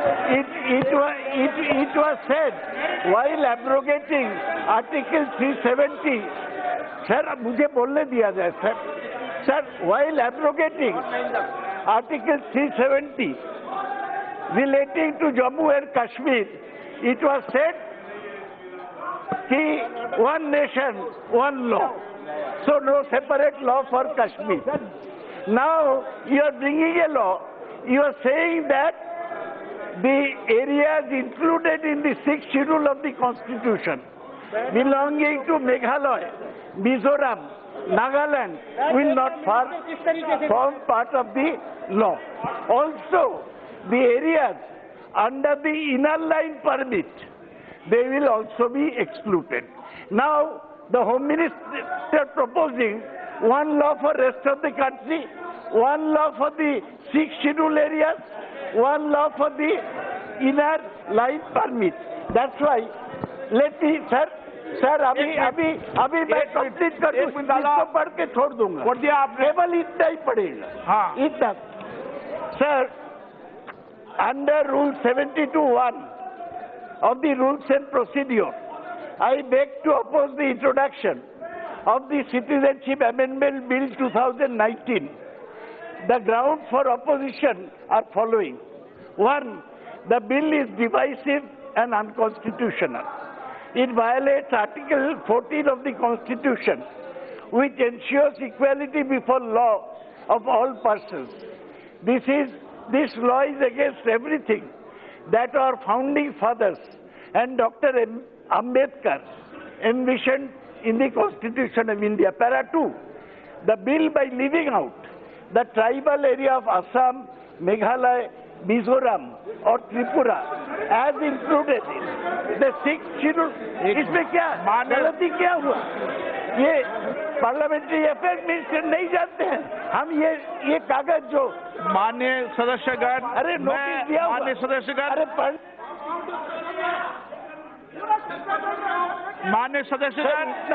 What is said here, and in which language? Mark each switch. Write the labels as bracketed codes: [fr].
[en] It was said while abrogating Article 370. [hi] Sir, मुझे बोलने दिया जाए sir. [en] Sir, while abrogating Article 370 relating to Jammu and Kashmir, it was said [hi] कि [en] one nation, one law. So no separate law for Kashmir. Now you are bringing a law. You are saying that the areas included in the 6th schedule of the Constitution belonging to Meghalaya, Mizoram, Nagaland will not form part of the law. Also, the areas under the inner line permit, they will also be excluded. Now, the Home Minister proposing one law for rest of the country, one law for the 6 scheduled areas, one law for the inner line permits. That's why, let me, sir, [hi] अभी मैं complete कर दूं, इसको पढ़ के छोड़ दूंगा। पढ़ दिया आपने? केवल इतना ही पढ़ेगा। हाँ। इतना, sir, [en] under Rule 72(1) of the Rules and Procedure, I beg to oppose the introduction of the Citizenship Amendment Bill 2019. The grounds for opposition are following. One, the bill is divisive and unconstitutional. It violates Article 14 of the Constitution, which ensures equality before law of all persons. This law is against everything that our founding fathers and Dr. Ambedkar envisioned in the Constitution of India. Para 2, the bill, by leaving out the tribal area of Assam, Meghalaya, Mizoram or Tripura as included in the 6th schedule, [hi] इसमें क्या गलती क्या हुआ? ये parliamentary affair minister नहीं जानते हैं। हम ये कागज जो माननीय सदस्यगण, अरे नोटिस दिया हुआ, माननीय सदस्यगण, अरे माननीय सदस्यगण,